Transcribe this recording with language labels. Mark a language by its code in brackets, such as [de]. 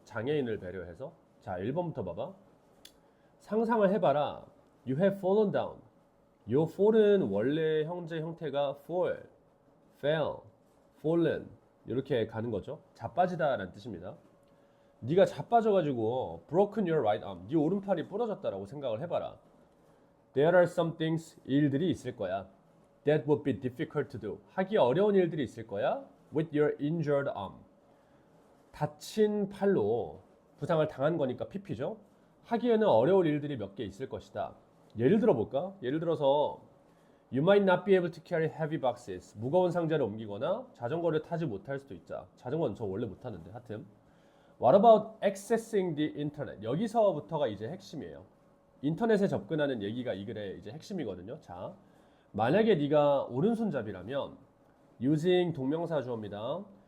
[ko] 장애인을 배려해서. 자, 1번부터 봐봐. 상상을 해봐라. [en] You have fallen down. [ko] 요 fall은 원래 형제 형태가 fall, fell, fallen 이렇게 가는 거죠. 자빠지다라는 뜻입니다. 네가 자빠져가지고 [en] broken your right arm, [ko] 네 오른팔이 부러졌다라고 생각을 해봐라. [en] There are some things, [ko] 일들이 있을 거야. [en] That would be difficult to do. [ko] 하기 어려운 일들이 있을 거야. [en] With your injured arm. [ko] 다친 팔로 부상을 당한 거니까 PP죠. 하기에는 어려울 일들이 몇 개 있을 것이다. 예를 들어 볼까? 예를 들어서 [en] You might not be able to carry heavy boxes. [ko] 무거운 상자를 옮기거나 자전거를 타지 못할 수도 있자. 자전거는 저 원래 못 타는데 하여튼. [en] What about accessing the internet? [ko] 여기서부터가 이제 핵심이에요. 인터넷에 접근하는 얘기가 이 글의 이제 핵심이거든요. 자, 만약에 네가 오른손잡이라면 using 동명사 주어입니다.